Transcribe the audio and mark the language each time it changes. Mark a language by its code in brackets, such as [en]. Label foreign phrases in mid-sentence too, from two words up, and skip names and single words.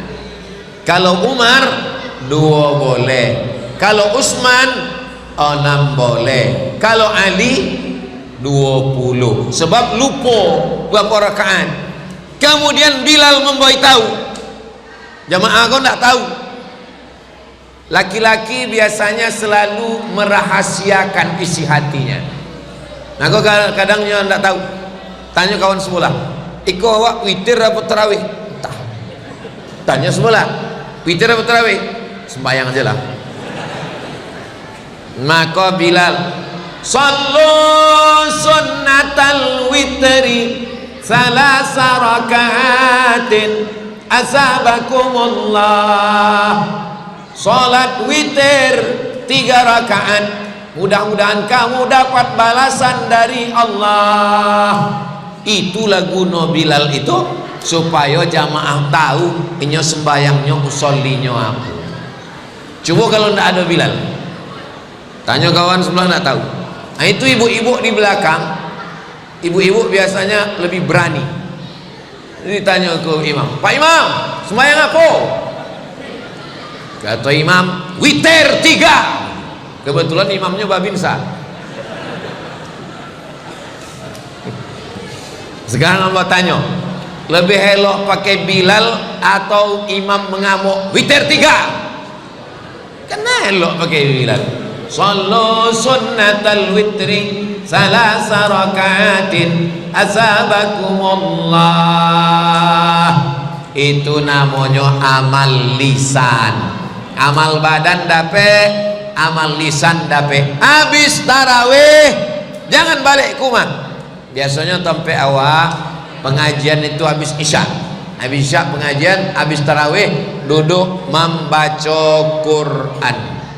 [id] Kalau Umar 2 boleh, kalau Utsman 6 boleh, kalau Ali 20. Sebab lupa berapa rakaat. Kemudian Bilal membuat tahu. Jamaah kau tak tahu. Laki-laki biasanya selalu merahasiakan isi hatinya. Nah kau kadangnya tak tahu. Tanya kawan sebelah, [min] iko awak [id] witir apa tarawih? Tak. Tanya sebelah, witir apa tarawih? Sembayang aja lah. Maka Bilal, [ar] صلوا سنة الوتر ثلاث ركعات أثابكم الله. [id] Salat witir 3 rakaat, mudah-mudahan kamu dapat balasan dari Allah. Itulah guna Bilal itu, supaya jamaah tahu inyo sembayangnya usollinya apa. Coba kalau tidak ada Bilal, Tanya kawan sebelah nggak tahu. Nah itu ibu-ibu di belakang, ibu-ibu biasanya lebih berani. Jadi tanya ke imam, Pak Imam, sembahyang apa? Kata imam, witir 3. Kebetulan imamnya babinsa. Sekarang Allah tanya, lebih elok pakai Bilal atau imam mengamuk? Witir 3. Kena elok pakai Bilal. [ar] صلوا سنة الوتر ثلاث ركعات أثابكم الله. [id] Itu namanya amal lisan. Amal badan dapat, amal lisan dapat. Habis tarawih jangan balik kumah. Biasanya sampai awal pengajian itu habis isya. Habis isya pengajian, habis tarawih duduk membaca Quran.